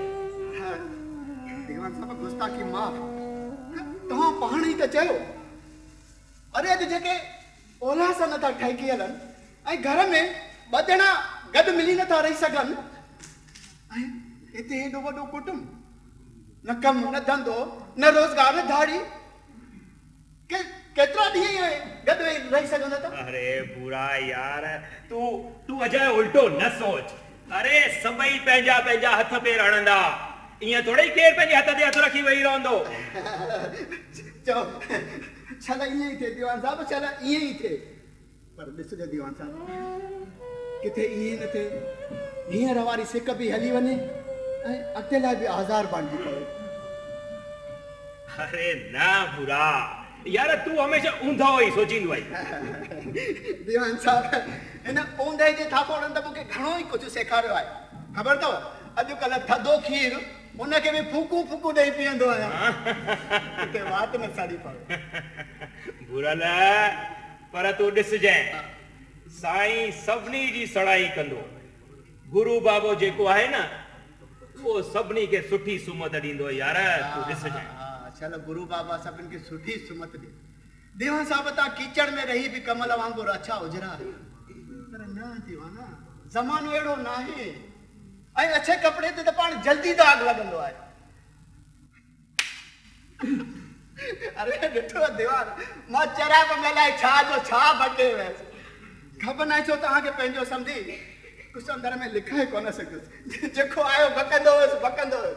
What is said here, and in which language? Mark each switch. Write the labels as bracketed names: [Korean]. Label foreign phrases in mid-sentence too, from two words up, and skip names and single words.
[Sindhi] दीवान साहब गुस्ताखी माफ़ तव्हां पाण ई त चयो अरे अॼु जेके ओला सां नथा ठहिकी हलनि ऐं घर में 2 ॼणा गॾु मिली नथा रही सघनि ऐं इते हेॾो वॾो कुटुंब, न कमु न धंधो न रोज़गार न धाड़ी, केतिरा ॾींहं गॾु वेही रही सघंदा था? अरे बुरा यार, तू अजय उल्टो न सोच। अरे सभई पंहिंजा पंहिंजा हथ पेर हणंदा, ईअं थोड़े ई केरु पंहिंजे हथ ते हथ रखी वेही रहंदो। चओ छल ईअं ई थिए दीवान साहब, छल ईअं ई थिए, पर ॾिसजो दीवान साहब, किथे ईअं न थिए हींअर वारी सिक बि हली वञे ऐं अॻिते लाइ बि आज़ार बणिजी पवे। अरे ना बुरा यार, तू हमेशा ऊंधो ई सोचींदो आई। दीवान साहब, इन ऊंधे जे थापोड़नि त मूंखे घणो ई कुझु सेखारियो आहे। ख़बर अथव, अॼुकल्ह थधो खीर उनखे बि फूकू फूकू ॾेई पीअंदो आहियां, किथे वात न साड़ी पवे। बुरल, पर तू ॾिसजांइ, साईं सभिनी जी सड़ाई कंदो। गुरु बाबो जेको आहे न, उहो सभिनी खे सुठी सुमत ॾींदो यार, तू ॾिसजांइ। चल गुरु बाबा सभिनि खे सुठी सुमत ॾे। दीवान साहब, तव्हां कीचड़ में रही बि कमल वांगुरु अच्छा उजरा, पर न दीवाना, ज़मानो अहिड़ो न आहे, ऐं अच्छे कपिड़े ते त पाण जल्दी दाग लॻंदो आहे। अरे ॾिठो दीवान, मां चराब में लाइ छा जो छा भटे वियसि, ख़बर न छो तव्हांखे पंहिंजो सम्झी कुझु अंदर में लिखाए कोन सघुसि, जेको आयो बकंदो हुयुसि बकंदो हुयुसि।